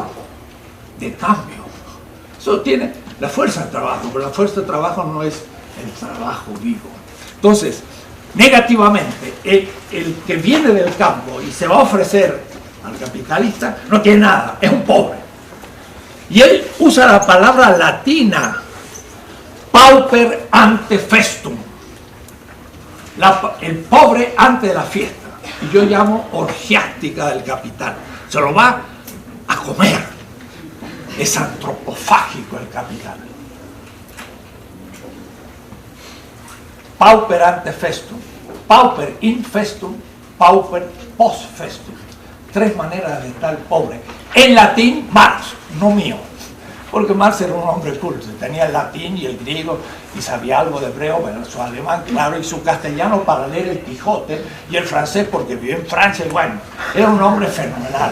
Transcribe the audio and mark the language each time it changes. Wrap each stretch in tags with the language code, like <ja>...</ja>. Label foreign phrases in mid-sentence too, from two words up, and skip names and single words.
<es>De cambio, eso tiene la fuerza de trabajo, pero la fuerza de trabajo no es el trabajo vivo. Entonces, negativamente, el que viene del campo y se va a ofrecer al capitalista no tiene nada, es un pobre. Y él usa la palabra latina,</es> <la>pauper ante festum,</la> <es>el pobre antes de la fiesta. Y yo llamo orgiástica del capital. Se lo va a comer. Es antropofágico el capital.</es> <la>Pauper ante festum, pauper in festum, pauper post festum.</la> <es>3 maneras de estar pobre. En latín, Marx, no mío. Porque Marx era un hombre culto, tenía el latín y el griego y sabía algo de hebreo, bueno, su alemán, claro, y su castellano para leer el Quijote y el francés porque vivió en Francia y bueno, era un hombre fenomenal.</es>